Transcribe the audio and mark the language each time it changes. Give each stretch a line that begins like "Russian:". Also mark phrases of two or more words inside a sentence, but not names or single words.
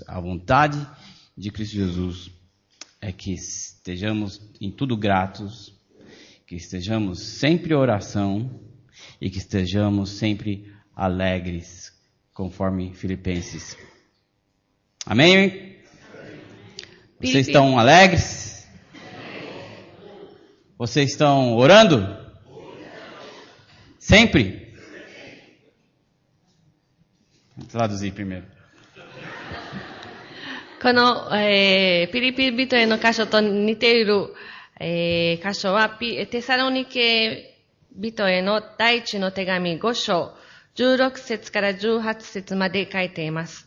Portuguese: A vontade de Cristo Jesus é que estejamos em tudo gratos, que estejamos sempre em oração e que estejamos sempre alegres, conforme Filipenses. Amém? Vocês estão alegres? Vocês estão orando? Sempre? Vou traduzir primeiro.
Japanese: この、ピリピ人への箇所と似ている、箇所はテサロニケ人への第一の手紙5章16節から18節まで書いています。